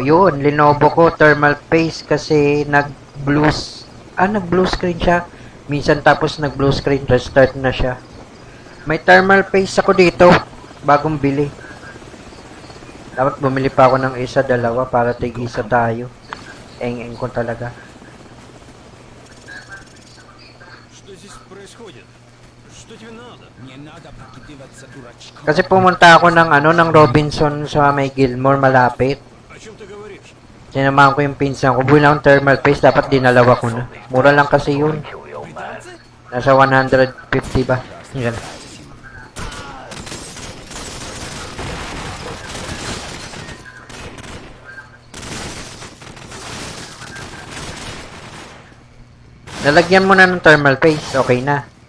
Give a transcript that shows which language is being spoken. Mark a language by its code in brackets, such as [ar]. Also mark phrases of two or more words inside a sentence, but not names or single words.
[tl] Yun, Lenovo ko, [en] thermal paste [tl] kasi nag- [en] blue screen [tl] siya. Minsan tapos nag- [en] blue screen, [tl] restart na siya. May [en] thermal paste [tl] ako dito. Bagong bili. Dapat bumili pa ako ng isa, dalawa para tig-isa tayo. Eng-eng ko talaga. [ru] Что здесь происходит? Что тебе надо? Не надо прикидываться дурачком. [tl] Kasi pumunta ako ng ano ng Robinson sa may Gilmore malapit. [ru] О чем ты говоришь? [tl] Sinamahan ko yung pinsan ko. Bumili akong [en] thermal paste, [tl] dapat dinalawa ko na. Mura lang kasi yun. Nasa 150 ba? Yan. Lalagyan mo na ng [en] thermal paste, [tl] okay na.